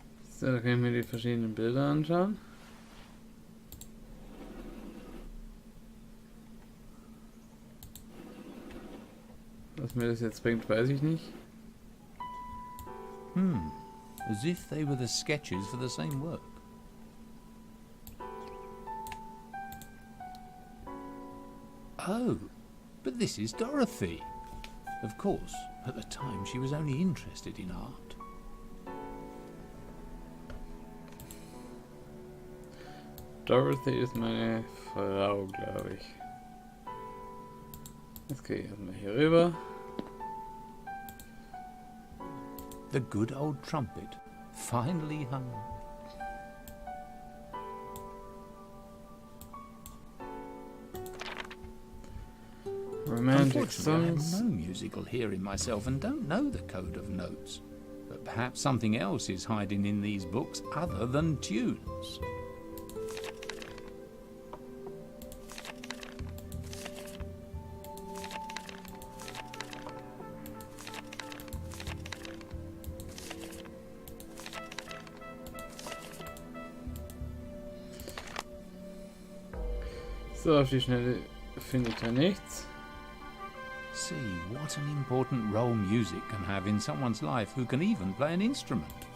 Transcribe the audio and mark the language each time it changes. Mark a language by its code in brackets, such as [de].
[de] So, da kann ich mir die verschiedenen Bilder anschauen. Was mir das jetzt bringt, weiß ich nicht. [en] As if they were the sketches for the same work. Oh, but this is Dorothy. Of course, at the time she was only interested in art. [de] Dorothy ist meine Frau, glaube ich. Jetzt gehe ich erstmal hier rüber. [en] The good old trumpet, finely hung. Romantic Unfortunately, I songs. have no musical hearing myself and don't know the code of notes. But perhaps something else is hiding in these books other than tunes. [de] So, auf die Schnelle finde ich da nichts. [en] See what an important role music can have in someone's life who can even play an instrument.